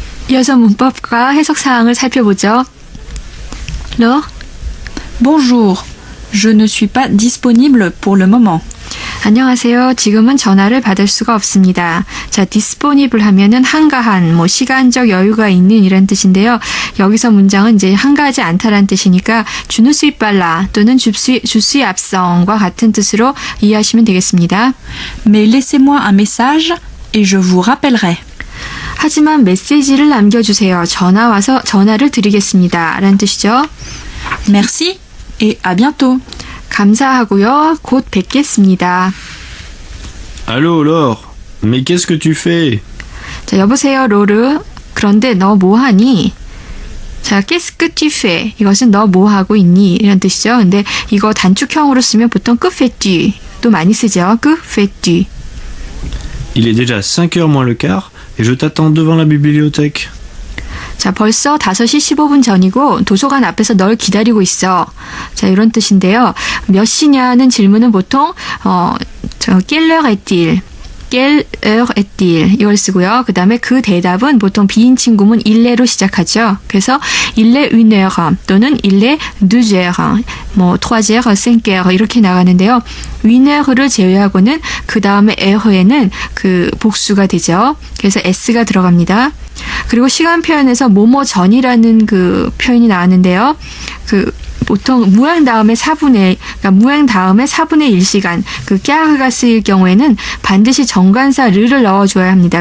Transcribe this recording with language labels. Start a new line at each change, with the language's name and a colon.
Korean: 이어서 문법과 해석 사항을 살펴보죠. Laure,
French: Bonjour. Je ne suis pas disponible pour le moment.
Korean: 안녕하세요. 지금은 전화를 받을 수가 없습니다. 자, disponible 하면은 한가한, 뭐 시간적 여유가 있는 이런 뜻인데요. 여기서 문장은 이제 한가하지 않다라는 뜻이니까
French: je ne suis pas là
Korean: 또는
French: je suis absent
Korean: 과 같은 뜻으로 이해하시면 되겠습니다.
French: Mais laissez-moi un message et je vous rappellerai.
Korean: 하지만 메시지를 남겨주세요. 전화 와서 전화를 드리겠습니다. 라는 뜻이죠.
French: Merci et à bientôt.
Korean: 감사하고요. 곧 뵙겠습니다.
French: Allô, Laure. Mais qu'est-ce que tu fais?
Korean: 자, 여보세요, 로르. 그런데 너 뭐하니? 자,
French: qu'est-ce que tu fais?
Korean: 이것은 너 뭐하고 있니? 이런 뜻이죠. 근데 이거 단축형으로 쓰면 보통
French: que fais-tu?
Korean: 또 많이 쓰죠.
French: que fais-tu? Il est déjà 5h moins le quart et je t'attends devant la bibliothèque.
Korean: 자, 벌써 5시 15분 전이고 도서관 앞에서 널 기다리고 있어. 자, 이런 뜻인데요. 몇 시냐는 질문은 보통
French: quelle heure est-il? quelle heure est-il?
Korean: 이걸 쓰고요. 그 다음에 그 대답은 보통 비인칭 구문 일레로 시작하죠. 그래서 일레
French: une heure
Korean: 또는 일레
French: deux heures,
Korean: 뭐 trois heures, cinq heures 이렇게 나가는데요. une heure를 제외하고는 그 다음에 heur에는 그 복수가 되죠. 그래서 s가 들어갑니다. 그리고 시간 표현에서 뭐뭐 전이라는 그 표현이 나왔는데요. 그 보통 무행 다음에 4분의 1시간 그 까르가 쓰일 경우에는 반드시 정관사 르를 넣어줘야 합니다.